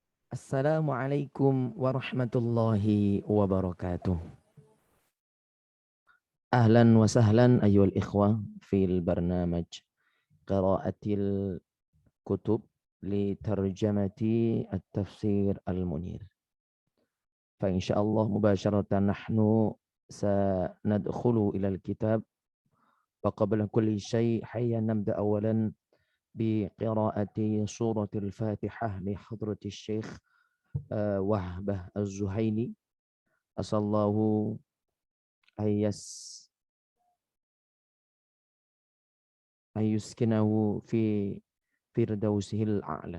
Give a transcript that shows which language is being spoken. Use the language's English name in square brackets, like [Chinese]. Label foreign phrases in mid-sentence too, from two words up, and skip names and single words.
[Arabic] السلام عليكم ورحمة الله وبركاته. أهلاً وسهلاً أيها الإخوة في برنامج قراءة الكتب لترجمة التفسير المنير. فإن شاء الله مباشرة نحن سندخل إلى الكتاب وقبل كل شيء هيا نبدأ أولاً بقراءة سورة الفاتحة لحضرة شيخ وهبة الزحيلي عسى الله أيس أيسكنه في فردوسه الأعلى.